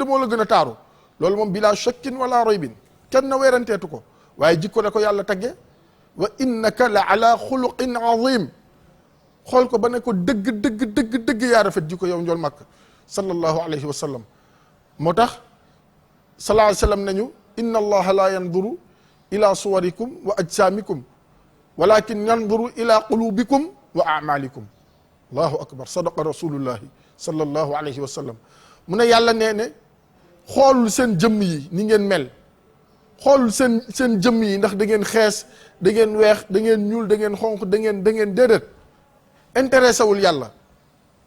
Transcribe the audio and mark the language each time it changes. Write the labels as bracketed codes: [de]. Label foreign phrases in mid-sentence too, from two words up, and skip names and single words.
[wo] moo la gën a taaru loolu moom [ar] بلا شك ولا ريب [wo] kenn na weeranteetu ko waaye jikko da ko yàlla tagge [ar] وإنك لعلى خلق [wo] azim xool ko ba ne ko dëgg yaa rafet jikko yow njool màkk [ar] صلى الله عليه وسلم [wo] moo tax sallallahu [ar] عليه وسلم [wo] nañu [ar] إن الله لا ينظر إلى صوركم وأجسامكم ولكن ينظر إلى قلوبكم وأعمالكم الله أكبر صدق رسول الله صلى الله عليه وسلم [wo] mu ne yàlla nee ne xoolul seen jëmm yi ni ngeen mel xoolul seen jëmm yi ndax da ngeen xees da ngeen weex da ngeen ñuul da ngeen xonq da ngeen déedéet intéressé wul yàlla